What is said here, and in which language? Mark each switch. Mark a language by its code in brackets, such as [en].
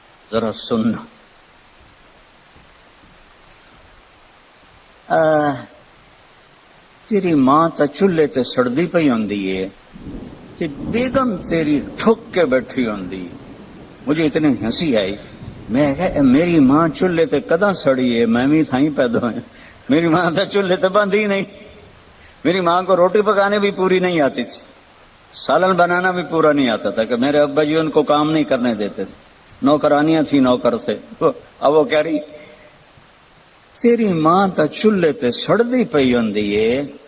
[pa] ذرا سننا، تیری ماں تا چولہے تے سڑدی پئی ہوندی ہے تے بیگم تیری ٹھک کے بیٹھی ہوندی. [ur] مجھے اتنی ہنسی آئی. [pa] میں کہا میری ماں چولہے تے کداں سڑی ہے، [ur] میں بھی تھا ہی پیدا ہوئے. [pa] میری ماں تا چولہے تے بندھی نہیں. [ur] میری ماں کو روٹی پکانے بھی پوری نہیں آتی تھی، سالن بنانا بھی پورا نہیں آتا تھا کہ میرے ابا جی ان کو کام نہیں کرنے دیتے تھے. نوکرانیاں تھی، نوکر تھے. اب وہ کہہ رہی [pa] تیری ماں تا چولہے تے سڑدی پئی ہوندی ہے.